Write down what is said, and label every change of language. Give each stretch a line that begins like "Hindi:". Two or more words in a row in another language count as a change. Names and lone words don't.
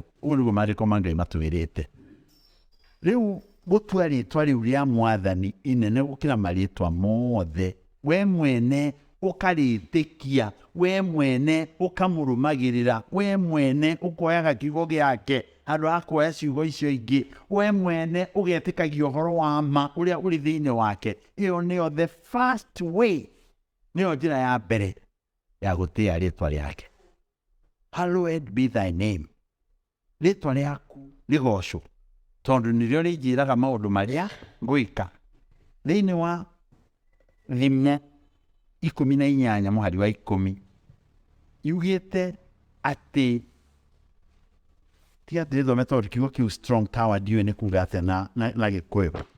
Kikuyu: Uguo niguo maandiko ma Ngai matwirite. Riu gutua ritwa riu ria mwathani inene gukira maritwa mothe we mwene ukaritikia we mwene ukamurumagirira we mwene ukoyaga kiugo giake andu akoya ciugo icio ingi we mwene ugetikagia uhoro wa ma uria uri thiini wake. Iyo niyo
English: the first way,
Kikuyu: niyo njira ya mbere ya gutia ritwa riake.
English: Hallowed be thy name.
Kikuyu: Ritwa riaku rigocwo tondu nirio rinjiraga maundu maria ngwika. Thiini wa Thimne 18 muhari wa 10 yugite ati tiga thome tondu kiugo kiu
English: strong tower
Kikuyu: ndiwe ni kuga atia na Gikuyu.